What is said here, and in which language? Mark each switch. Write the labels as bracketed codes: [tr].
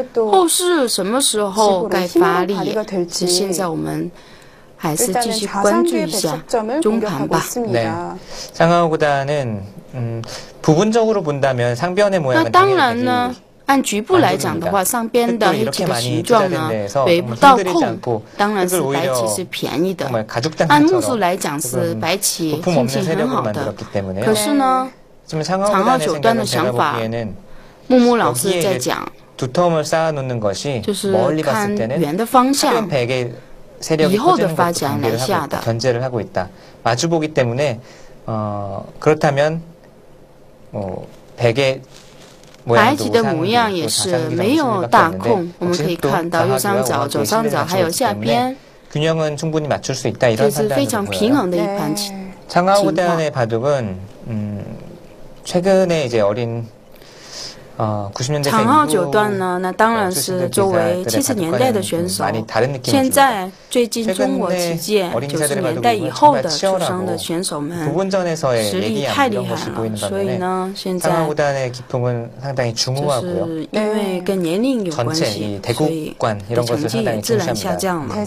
[zh] 后是什么时候该发力？是现在我们还是继续关注一下中盘吧。 [ko] 장하오 구단은 부분적으로 본다면 상변의 모양은 [zh] 那当然呢，按局部来讲的话，上边的黑棋的形状呢，北不到空，当然是白棋是便宜的。按目数来讲是白棋心情很好的，可是呢，长号9段的想法，木木老师在讲。就是看圆的方向，以后的发展来下的。 [ko] 마주보기 때문에 그렇다면 백의 [zh] 白棋的模样也是没有大空，我们可以看到右上角、左上角还有下边， [ko] 균형은 충분히 맞출 수 있다 이런 판단을 보여요. 장하오 구단의 바둑은 최근에 이제 어린 [zh] 长号9段呢，那当然是作为70年代的选手。现在最近中国棋界90年代以后的出生的选手们实力太厉害了，所以呢，现在就是因为跟年龄有关系，所以成绩也自然下降了。